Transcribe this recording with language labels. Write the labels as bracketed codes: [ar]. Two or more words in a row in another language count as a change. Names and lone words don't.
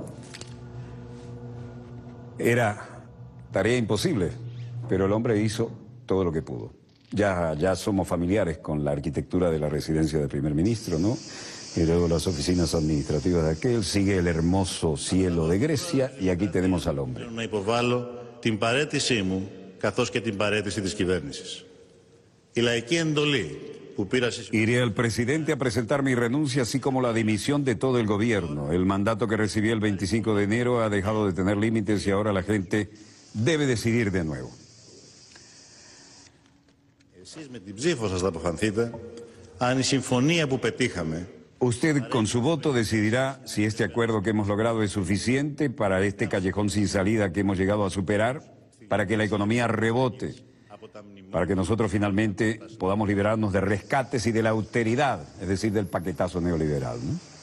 [es] Era tarea imposible, pero el hombre hizo todo lo que pudo. Ya somos familiares con la arquitectura de la residencia del primer ministro, ¿no? Y luego las oficinas administrativas de aquel, sigue el hermoso cielo de Grecia y aquí tenemos al hombre. [el] Να υποβάλω την παραίτησή μου καθώς και την παραίτηση της κυβέρνησης. Η λαϊκή εντολή που πήρα... [es] Iré al presidente a presentar mi renuncia, así como la dimisión de todo el gobierno. El mandato que recibí el 25 de enero ha dejado de tener límites y ahora la gente debe decidir de nuevo. [el] Εσείς με την ψήφο σας θα αποφανθείτε αν η συμφωνία που πετύχαμε... [es] Usted con su voto decidirá si este acuerdo que hemos logrado es suficiente para este callejón sin salida que hemos llegado a superar, para que la economía rebote, para que nosotros finalmente podamos liberarnos de rescates y de la austeridad, es decir, del paquetazo neoliberal, ¿no?